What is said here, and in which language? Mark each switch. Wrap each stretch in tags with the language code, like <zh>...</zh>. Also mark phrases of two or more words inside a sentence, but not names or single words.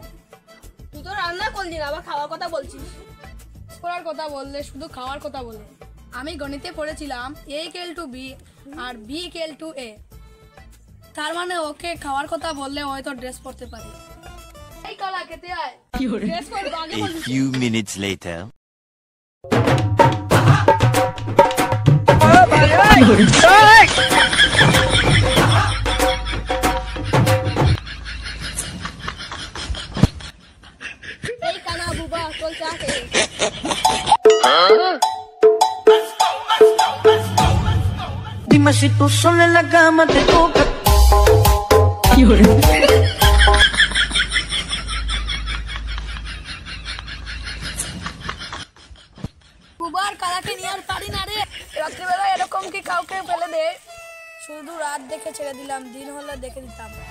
<bn>তুই তো রান্না করলি না, আবার খাওয়ার কথা বলছিস। করার কথা বললে শুধু খাওয়ার কথা বলে। আমি গণিতে পড়েছিলাম</bn> <en>a equal to b</en> <bn>আর</bn> <en>b equal to a,</en> <bn>তার মানে ওকে খাওয়ার কথা বললে হয়তো ড্রেস পরতে পারে। এই কলা খেতে আয়। ড্রেস পরবো আগে বলছিস।</bn> <en>A few minutes later.</en> <bn>এই কানা বুবা চল চা খেয়ে।</bn> <es>Dime si tú sola en la cama te toca.</es> <bn>বুবার কালাকে নিয়ে আর পারি না রে। রাত্রিবেলা এরকম কি কাউকে ফেলে দে? শুধু রাত দেখে ছেড়ে দিলাম, দিন হলে দেখে দিতাম।</bn>